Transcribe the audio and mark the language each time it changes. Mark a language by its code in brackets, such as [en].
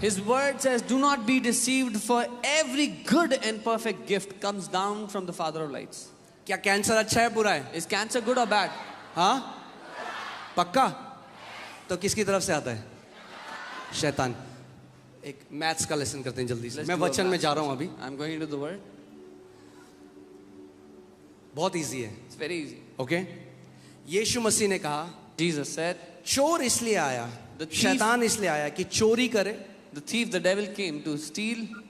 [en] His word says, do not be deceived, for every good and perfect gift comes down from the Father of lights. [hi] क्या cancer अच्छा है बुरा है? [en] Is cancer good or bad? [hi] हाँ पक्का? तो किसकी तरफ से आता है? शैतान। एक मैथ्स का लेसन करते हैं जल्दी से। मैं वचन में जा रहा हूं अभी। [en] I'm going into the word. [hi] बहुत इजी है। [en] It's very easy. [hi] ओके यीशु मसीह ने कहा [en] Jesus said, [hi] चोर इसलिए आया, शैतान इसलिए आया कि चोरी करे, [en] the thief, the devil came to steal,